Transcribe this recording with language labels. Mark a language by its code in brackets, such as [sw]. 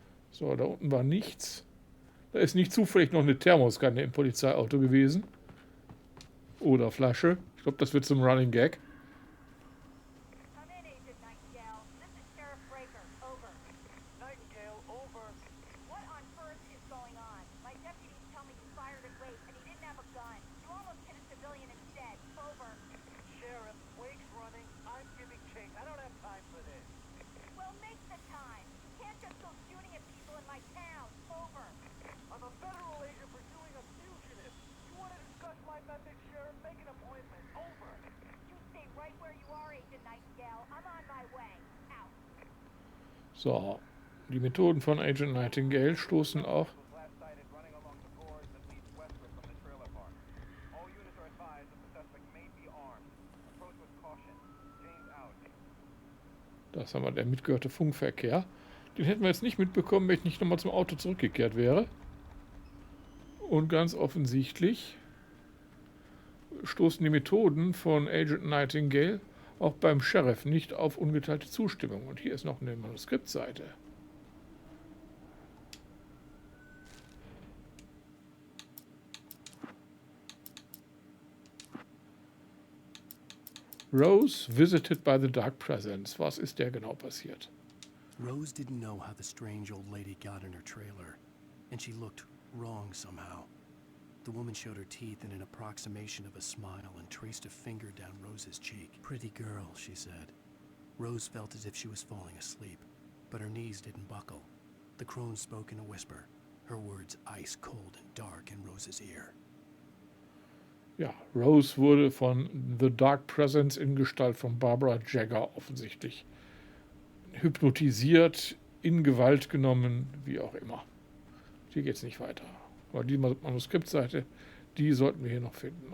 [de] So, da unten war nichts. Da ist nicht zufällig noch eine Thermoskanne im Polizeiauto gewesen. Oder Flasche. Ich glaube, das wird zum Running Gag. [en] Come in, Agent Nightingale. This is Sheriff Breaker. Over. Nightingale, over. What on earth is going on? My deputies tell me you fired at Wake and he didn't have a gun. You almost hit a civilian instead. Over. Sheriff, Wake's running. I'm giving chase. I don't have time for this. Well, make the time. You can't just go shooting at people in my town. Over. I'm a federal agent pursuing a fugitive. You want to discuss my methods, Sheriff? Make an appointment. Over. You stay right where you are, Agent Nightingale. I'm on my way. Out. [de] So, die Methoden von Agent Nightingale stoßen auch [en] Last sighted running along the gorge that leads westward from the trailer park. All units are advised that the suspect may be armed. Approach with caution. James out. [de] Das haben wir, der mitgehörte Funkverkehr. Den hätten wir jetzt nicht mitbekommen, wenn ich nicht nochmal zum Auto zurückgekehrt wäre. Und ganz offensichtlich stoßen die Methoden von Agent Nightingale Auch beim Sheriff nicht auf ungeteilte Zustimmung. Und hier ist noch eine Manuskriptseite. [en] Rose visited by the dark presence. [de] Was ist der genau passiert? [en] Rose didn't know how the strange old lady got in her trailer, and she looked wrong somehow. The woman showed her teeth in an approximation of a smile and traced a finger down Rose's cheek. Pretty girl, she said. Rose felt as if she was falling asleep, but her knees didn't buckle. The crone spoke in a whisper, her words ice cold and dark in Rose's ear. [de] Ja, Rose wurde von The Dark Presence in Gestalt von Barbara Jagger offensichtlich hypnotisiert, in Gewalt genommen, wie auch immer. Hier geht es nicht weiter. Aber die Manuskriptseite, die sollten wir hier noch finden.